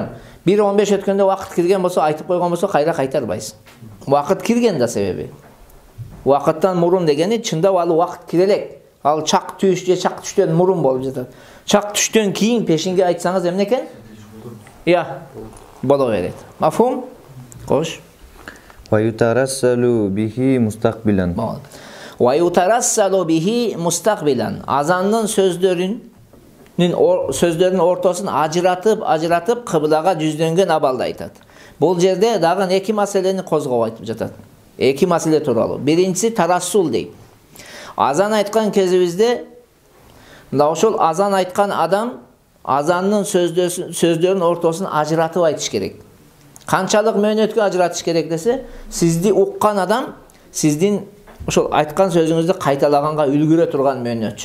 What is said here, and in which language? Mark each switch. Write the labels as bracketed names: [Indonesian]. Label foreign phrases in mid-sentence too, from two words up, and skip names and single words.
[Kyrgyz] 1:15 өткөндө вакыт кирген болсо, айтып койгон болсо кайра кайтарбайсың. Вакыт кирген да себеби. Вакыттан мурун дегени чындап ал вакыт кире элек. Ал чак түш же чак түштөн мурун болуп жатат. Чак түштөн кийин пешинге айтсаңыз эмне экен? Я, боло берет. Мафхум? Кош. [Arabic] وَيُتَرَسَّلُ بِهِ مُسْتَقْبِلًا. وَيُتَرَسَّلُ بِهِ مُسْتَقْبِلًا. [Kyrgyz] Азандын сөздөрүнүн ортосун ажыратып кыблага түздөнгөн абалда айтат. Бұл жерде дагы эки маселени козгоп айтып жатат. Эки маселе тууралуу. Биринчиси тарассул дейт. Азан айткан кезибизде мына ошол азан айткан адам азанның сөздөрүнүн ортосун ажыратып айтыш керек. Канчалык мөөнөткө ажыратыш керек десе, сизди уккан адам сиздин ошол айткан сөзүңүздү кайталаганга үлгүрө турган мөөнөтчү.